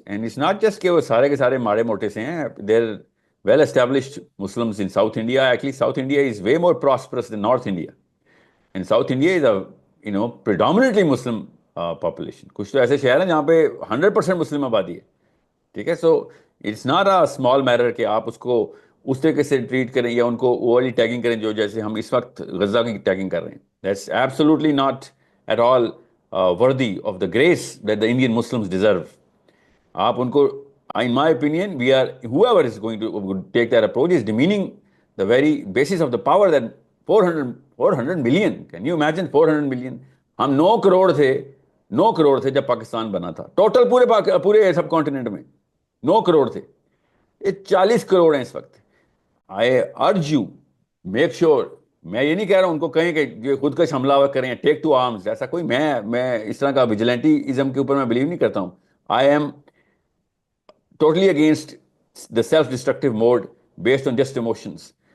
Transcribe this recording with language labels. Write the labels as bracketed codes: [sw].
[en] And it's not just [ur] کہ وہ سارے کے سارے ماڑے موٹے سے ہیں. [en] They're well established Muslims in South India. Actually South India is way more prosperous than North India. And South India is a predominantly Muslim population. [ur] کچھ تو ایسے شہر ہیں جہاں پہ 100% مسلم آبادی ہے. ٹھیک ہے، [en] so it's not a small matter [ur] کہ آپ اس کو اس طریقے سے ٹریٹ کریں یا ان کو وہ والی ٹیگنگ کریں جو جیسے ہم اس وقت غزہ کی ٹیگنگ کر رہے ہیں. [en] That's absolutely not at all worthy of the grace that the Indian Muslims deserve. [ur] آپ ان کو [en] in my opinion whoever is going to take that approach is demeaning the very basis of the power that 400 million. Can you imagine 400 million? [ur] ہم 9 کروڑ تھے جب پاکستان بنا تھا. Total پورے سب continent میں 9 کروڑ تھے. یہ 40 کروڑ ہیں اس وقت. [en] I urge you make sure. [ur] میں یہ نہیں کہہ رہا ہوں ان کو کہیں کہ یہ خود کش حملہ کریں، [en] Take to arms. [ur] ایسا کوئی میں اس طرح کا ویجیلنٹیزم کے اوپر میں بلیو نہیں کرتا ہوں. [en] I am totally against the self-destructive mode based on just emotions.